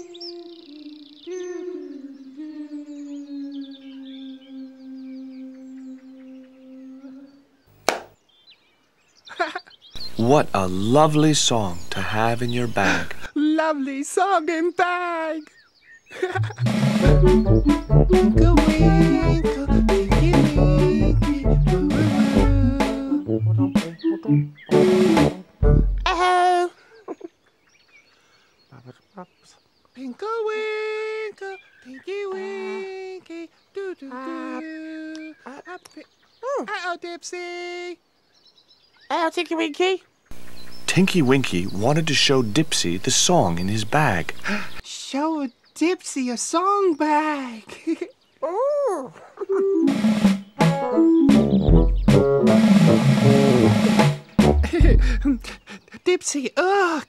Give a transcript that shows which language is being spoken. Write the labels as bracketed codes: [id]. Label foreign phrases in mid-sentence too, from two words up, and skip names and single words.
[en] What a lovely song to have in your bag. Lovely song and bag. Winkle, winkle, tinky, winky, woo, woo, woo. Oh. Pinkle, winkle, tinky, winky, doo doo doo. Uh-oh, Dipsy. Oh, Tinky Winky. Tinky Winky wanted to show Dipsy the song in his bag. Show Dipsy a song bag. Oh. Dipsy, ugh.